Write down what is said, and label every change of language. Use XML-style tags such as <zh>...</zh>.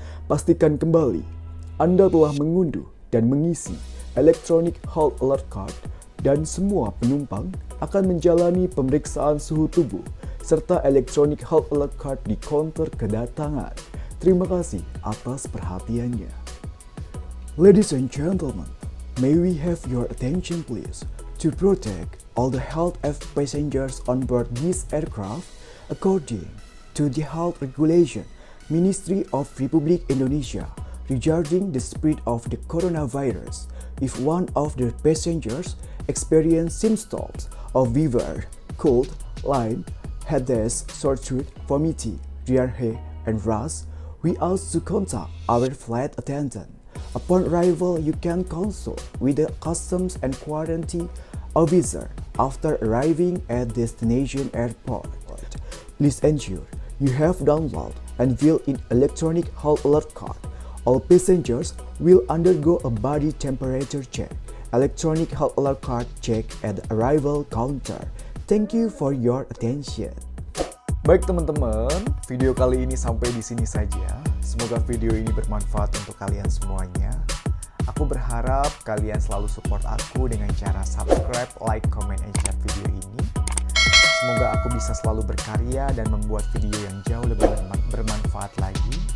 <id>Pastikan kembali Anda telah mengunduh dan mengisi Electronic Health Alert Card dan semua penumpang akan menjalani pemeriksaan suhu tubuh serta Electronic Health Alert Card di counter kedatangan. Terima kasih atas perhatiannya.</id> <en>Ladies and gentlemen, may we have your attention please to protect all the health of passengers on board this aircraft according to the health regulation Ministry of Republic Indonesia regarding the spread of the coronavirus. If one of the passengers experience symptoms of fever, cold, Lyme, headache, sore throat, vomiting, diarrhea, and rash, we ask to contact our flight attendant. Upon arrival, you can consult with the customs and quarantine officer after arriving at destination airport. Please ensure you have downloaded and filled in electronic health alert card. All passengers will undergo a body temperature check. Electronic health alert card check at the arrival counter. Thank you for your attention.</en> <id>Baik teman-teman, video kali ini sampai di sini saja. Semoga video ini bermanfaat untuk kalian semuanya. Aku berharap kalian selalu support aku dengan cara subscribe,</id> <en>like, comment, and share</en> <id>video ini. Semoga aku bisa selalu berkarya dan membuat video yang jauh lebih bermanfaat lagi.</id>